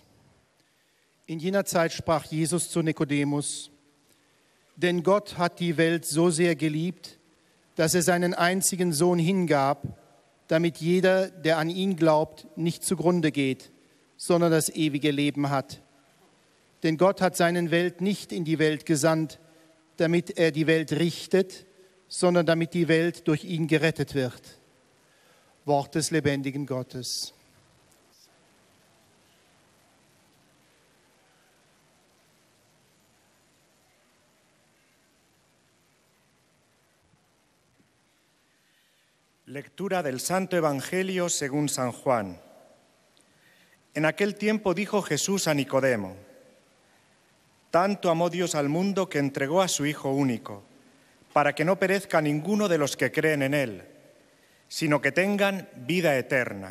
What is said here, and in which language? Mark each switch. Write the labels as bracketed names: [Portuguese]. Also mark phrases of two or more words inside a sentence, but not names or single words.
[German] In jener Zeit sprach Jesus zu Nikodemus: Denn Gott hat die Welt so sehr geliebt, dass er seinen einzigen Sohn hingab, damit jeder, der an ihn glaubt, nicht zugrunde geht, sondern das ewige Leben hat. Denn Gott hat seinen Welt nicht in die Welt gesandt, damit er die Welt richtet, sondern damit die Welt durch ihn gerettet wird. Wort des lebendigen Gottes. [Spanish] Lectura del Santo Evangelio según San Juan. En aquel tiempo dijo Jesús a Nicodemo: Tanto amó Dios al mundo que entregó a su Hijo único, para que no perezca ninguno de los que creen en Él, sino que tengan vida eterna.